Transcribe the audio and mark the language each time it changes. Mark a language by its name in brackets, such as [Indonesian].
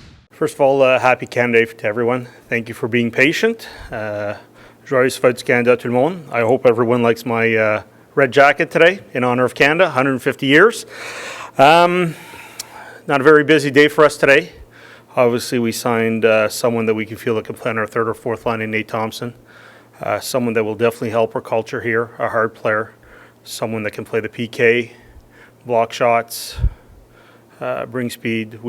[English] First of all, happy Canada Day to everyone. Thank you for being patient. [French] Joyeuse Fête du Canada, tout le monde. [English] I hope everyone likes my red jacket today in honor of Canada, 150 years. Not a very busy day for us today. Obviously, we signed someone that we can feel that can play on our third or fourth line in Nate Thompson. Someone that will definitely help our culture here, a hard player. Someone that can play the PK, block shots, bring speed.